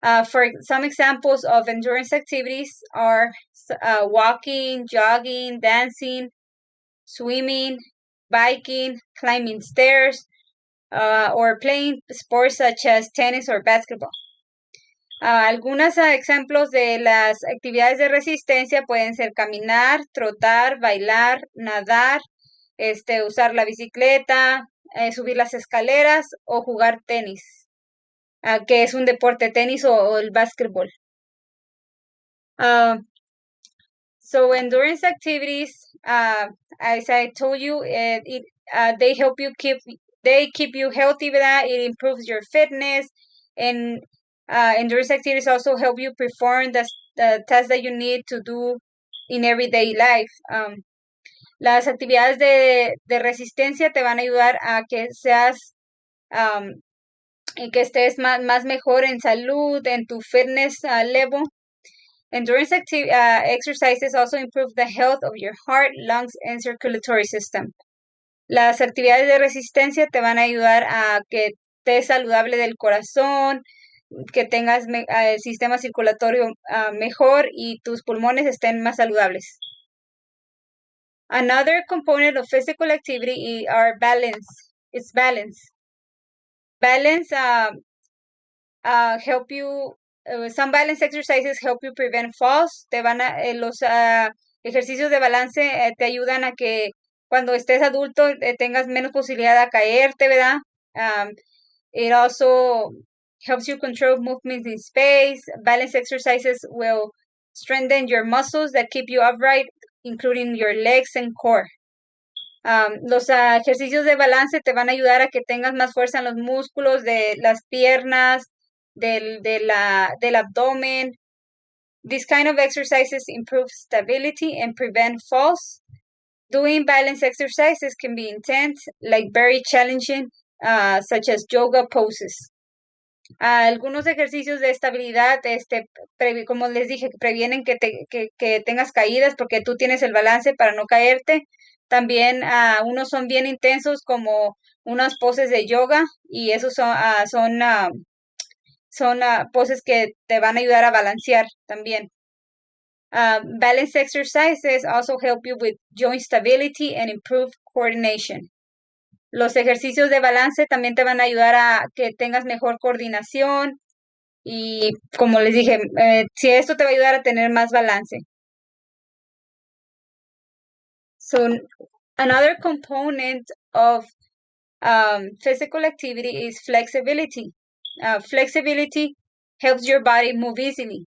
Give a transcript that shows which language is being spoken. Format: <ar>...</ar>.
<en>For some examples of endurance activities are walking, jogging, dancing, swimming, biking, climbing stairs, or playing sports such as tennis or basketball.</en> <es>Algunos ejemplos de las actividades de resistencia pueden ser caminar, trotar, bailar, nadar, usar la bicicleta, subir las escaleras o jugar tenis, que es un deporte, tenis o el básquetbol.</es> <en>So endurance activities, as I told you, they help you keep you healthy with that. It improves your fitness, and endurance activities also help you perform the tasks that you need to do in everyday life.</en> <es>Las actividades de resistencia te van a ayudar a que seas y que estés más mejor en salud, en tu fitness level.</es> <en>Endurance exercises also improve the health of your heart, lungs, and circulatory system.</en> <es>Las actividades de resistencia te van a ayudar a que estés saludable del corazón, que tengas el sistema circulatorio mejor y tus pulmones estén más saludables.</es> <en>Another component of physical activity are balance. It's balance. Balance help you. Some balance exercises help you prevent falls.</en> <es>Los ejercicios de balance te ayudan a que cuando estés adulto tengas menos posibilidad de caerte, ¿verdad?</es> <en>It also helps you control movements in space. Balance exercises will strengthen your muscles that keep you upright, including your legs and core.</en> <es>Los ejercicios de balance te van a ayudar a que tengas más fuerza en los músculos de las piernas, del abdomen.</es> <en>These kind of exercises improve stability and prevent falls. Doing balance exercises can be intense, like very challenging, such as yoga poses.</en> <es>Algunos ejercicios de estabilidad, como les dije, previenen que tengas caídas porque tú tienes el balance para no caerte. También unos son bien intensos como unas poses de yoga y esos son poses que te van a ayudar a balancear también.</es> <en>Balance exercises also help you with joint stability and improve coordination.</en> <es>Los ejercicios de balance también te van a ayudar a que tengas mejor coordinación y como les dije, si esto te va a ayudar a tener más balance.</es> <en>So another component of physical activity is flexibility. Flexibility helps your body move easily.</en>